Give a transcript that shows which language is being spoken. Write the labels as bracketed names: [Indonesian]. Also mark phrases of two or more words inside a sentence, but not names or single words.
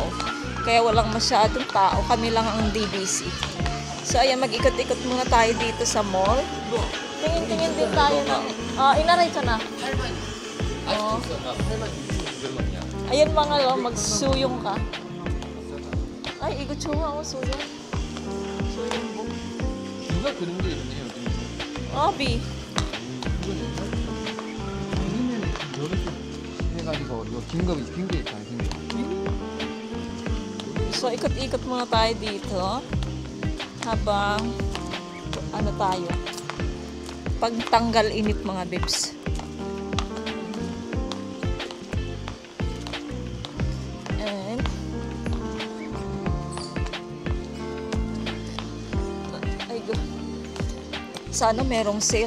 [Filipino] Kaya walang masyadong tao. Kami lang ang di busy. So, ayan, mag-ikot-ikot muna tayo dito sa mall. Tingin-tingin din tayo ng... inaray ka na. Oh. Ayan mga lo, magsuyong ka. Ay, [Korean] 이거 좋아, 수영. 수영 복. 누가 그런 게 있네요. 아비. 아니면 이렇게 해가지고 이거 긴거 있잖아, 긴 거. [Filipino] So, ikot-ikot muna tayo dito. Habang, ano tayo? Pagtanggal init mga bibs. And, ay, sana merong sale.